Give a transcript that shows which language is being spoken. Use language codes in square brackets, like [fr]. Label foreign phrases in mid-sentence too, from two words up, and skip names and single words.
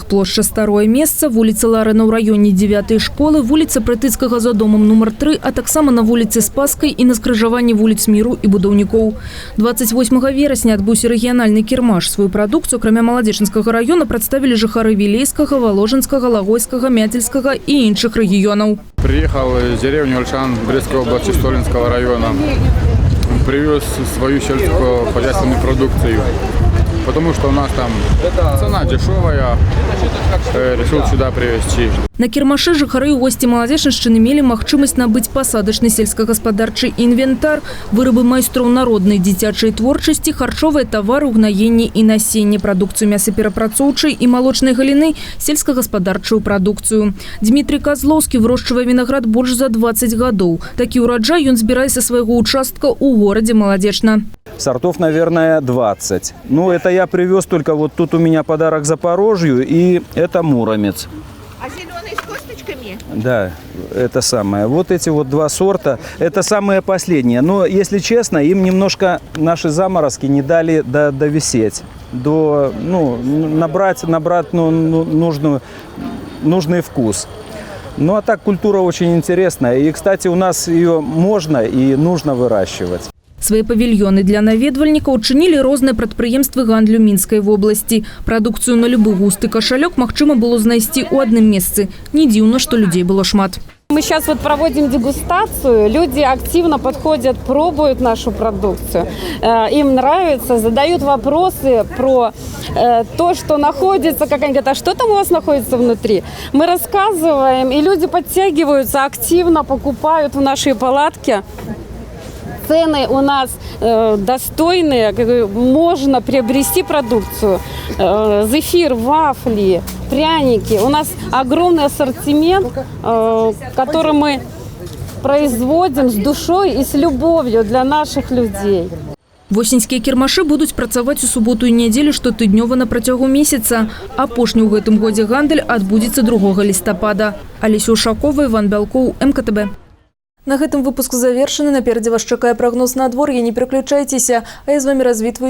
[be] Плошча Старое месца, вуліца Ларына ў раёне 9-й школы, вуліца Прытыцкага за домом номер 3, а таксама на вуліцы Спаскай і на скрыжаванні вуліц Міру і Будаўнікоў. 28 верасня адбыўся рэгіянальны кірмаш. Сваю прадукцыю, акрамя Маладзечанскага раёна, прадставілі жыхары Вілейскага, Воложенскага, Лагойскага, Мятельскага і іншых рэгіёнаў. [ru] Приехал из деревни Ольшан Брестской области Столинского района. Привез свою сельскохозяйственную продукцию. Потому что у нас там цена дешевая, решил сюда привезти. [be] На кірмашы жыхары і госці Маладзечаншчыны мелі магчымасць набыць пасадачны сельскагаспадарчы інвентар, вырабы майстроў народнай дзіцячай творчасці, харчовыя тавары, угнаенні і насенне, прадукцыю мясаперапрацоўчай і малочнай галіны, сельскагаспадарчую прадукцыю. Дмітрий Козловскі вырошчвае вінаград больш за 20 гадоў. Такі ўраджай ён збірае са свайго участка ў горадзе Маладзечна. [ru] Сортов, наверное, 20. Ну, это я привез только вот тут у меня подарок Запорожью, и это Муромец. А зеленый с косточками? Да, это самое. Вот эти вот два сорта, это самые последние. Но, если честно, им немножко наши заморозки не дали довисеть, набрать нужный вкус. Ну, а так культура очень интересная. И, кстати, у нас ее можно и нужно выращивать. [be] Свае павільёны для наведвальнікаў чынілі розныя прадпрыемствы гандлю Мінскай вобласці. Прадукцыю на любы густ і кашалёк магчыма было знайсці ў адным месцы. Не дзіўна, што людзей было шмат. [ru] Мы сейчас проводим дегустацию, люди активно подходят, пробуют нашу продукцию, им нравится, задают вопросы про то, что находится, как они говорят, а что там у вас находится внутри? Мы рассказываем, и люди подтягиваются, активно покупают в нашей палатке. Цены у нас достойные, можно приобрести продукцию. Зефир, вафли, пряники. У нас огромный ассортимент, который мы производим с душой и с любовью для наших людей. [be] Восеньскія кірмашы будуць працаваць у суботу і нядзелю штотыднёва на працягу месяца. Апошні ў гэтым годзе гандаль адбудзецца 2 лістапада. Алеся Ушакова, Іван Бялкоў, МКТБ. На гэтым выпуск завершаны. Наперадзе вас чакае прагноз надвор'я. Не пераключайцеся. А я з вамі развітваюся.